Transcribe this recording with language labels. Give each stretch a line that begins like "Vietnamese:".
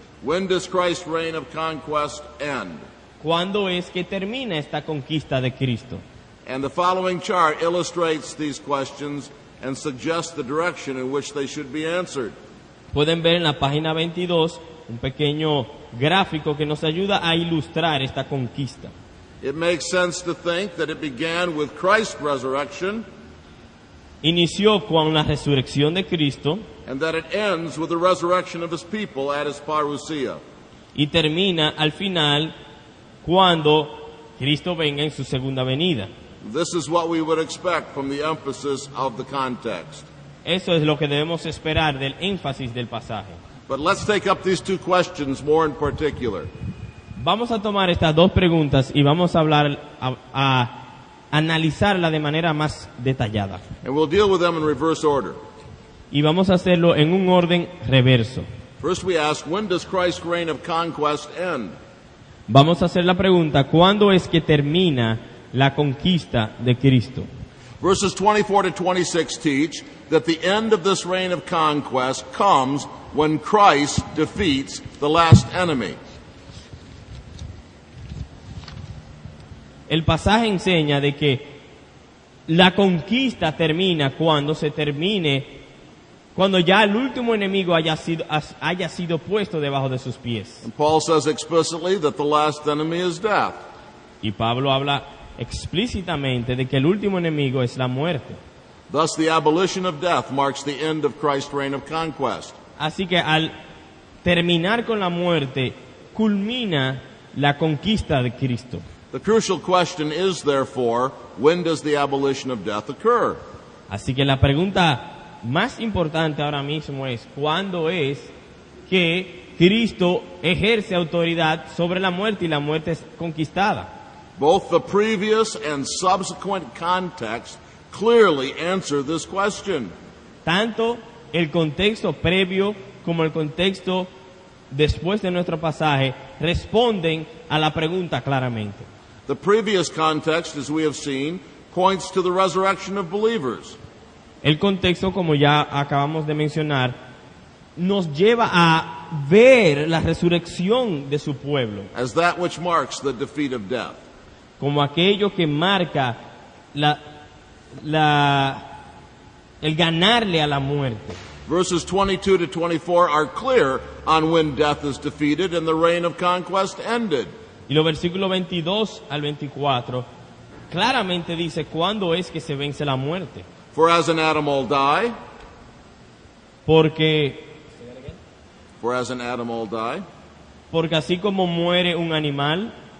English: When does Christ's reign of conquest end?
Spanish: ¿Cuándo es que termina esta conquista de Cristo?
English: And the following chart illustrates these questions and suggests the direction in which they should be answered.
Spanish: Pueden ver en la página 22 un pequeño gráfico que nos ayuda a ilustrar esta conquista.
English: It makes sense to think that it began with Christ's resurrection
Spanish: Inició con la resurrección de Cristo
English: and that it ends with the resurrection of his people at his parousia.
Spanish: y termina al final cuando Cristo venga en su segunda venida.
English: This is what we would expect from the emphasis of the context.
Spanish: Eso es lo que debemos esperar del énfasis del pasaje.
English: But let's take up these two questions more in particular.
Spanish: Vamos a tomar estas dos preguntas y vamos a hablar, a analizarla de manera más detallada.
English: And we'll deal with them in reverse order.
Spanish: Y vamos a hacerlo en un orden reverso.
English: First we ask, when does Christ's reign of conquest end?
Spanish: Vamos a hacer la pregunta, ¿cuándo es que termina la conquista de Cristo?
English: Verses 24 to 26 teach that the end of this reign of conquest comes when Christ defeats the last enemy.
Spanish: el pasaje enseña de que la conquista termina cuando ya el último enemigo haya sido puesto debajo de sus pies.
English: And Paul says explicitly that the last enemy is death.
Spanish: Y Pablo habla explícitamente de que el último enemigo es la muerte.
English: Thus, the abolition of death marks the end of Christ's reign of conquest.
Spanish: Así que al terminar con la muerte, culmina la conquista de Cristo.
English: The crucial question is, therefore, when does the abolition of death occur?
Spanish: Así que la pregunta más importante ahora mismo es, ¿cuándo es que Cristo ejerce autoridad sobre la muerte y la muerte es conquistada?
English: Both the previous and subsequent context clearly answer this question.
Spanish: Tanto el contexto previo como el contexto después de nuestro pasaje responden a la pregunta claramente.
English: The previous context, as we have seen, points to the resurrection of believers.
Spanish: El contexto, como ya acabamos de mencionar, nos lleva a ver la resurrección de su pueblo
English: As that which marks the defeat of death.
Spanish: como aquello que marca el ganarle a la muerte.
English: Verses 22 to 24 are clear on when death is defeated and the reign of conquest ended.
Spanish: Y los versículos 22 al 24 claramente dice cuándo es que se vence la muerte.
English: For as an animal die,
Spanish: Porque así como muere un animal,